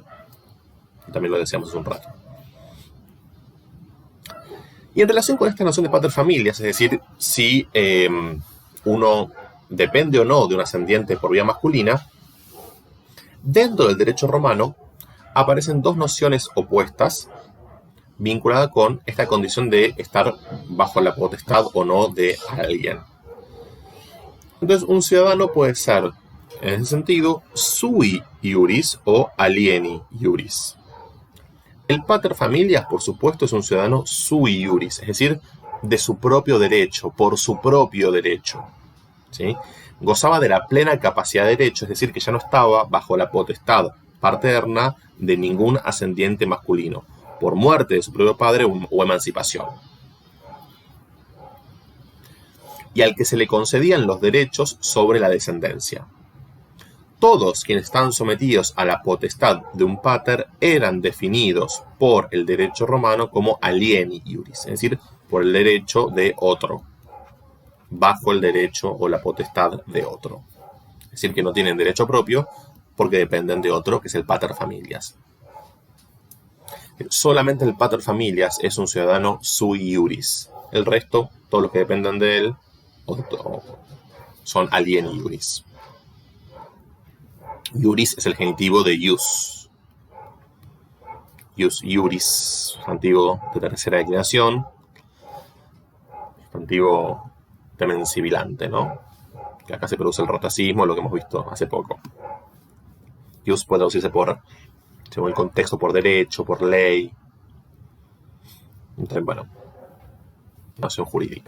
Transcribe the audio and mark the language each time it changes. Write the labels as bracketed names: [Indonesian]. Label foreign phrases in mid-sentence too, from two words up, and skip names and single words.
[Spanish] Y también lo decíamos hace un rato. Y en relación con esta noción de [Latin] pater familias, [Spanish] es decir, si uno depende o no de un ascendiente por vía masculina, dentro del derecho romano aparecen dos nociones opuestas vinculadas con esta condición de estar bajo la potestad o no de alguien. Entonces, un ciudadano puede ser, en ese sentido, [Latin] sui iuris o alieni iuris. [Spanish] El [Latin] pater familias, [Spanish] por supuesto, es un ciudadano [Latin] sui iuris, [Spanish] es decir, de su propio derecho, por su propio derecho, ¿sí? Gozaba de la plena capacidad de derecho, es decir, que ya no estaba bajo la potestad paterna de ningún ascendiente masculino, por muerte de su propio padre o emancipación. Y al que se le concedían los derechos sobre la descendencia. Todos quienes están sometidos a la potestad de un pater eran definidos por el derecho romano como [Latin] alieni iuris, [Spanish] es decir, por el derecho de otro, bajo el derecho o la potestad de otro. Es decir, que no tienen derecho propio porque dependen de otro, que es el [Latin] pater familias. [Spanish] Solamente el [Latin] pater familias [Spanish] es un ciudadano [Latin] sui iuris. [Spanish] El resto, todos los que dependen de él, son [Latin] alieni iuris. [Spanish] Iuris es el genitivo de ius. [Latin] Ius iuris, [Spanish] sustantivo de tercera declinación, sustantivo también sibilante, ¿no? Que acá se produce el rotacismo, lo que hemos visto hace poco. Ius puede traducirse por, según el contexto, por derecho, por ley. Entonces, bueno, noción jurídica.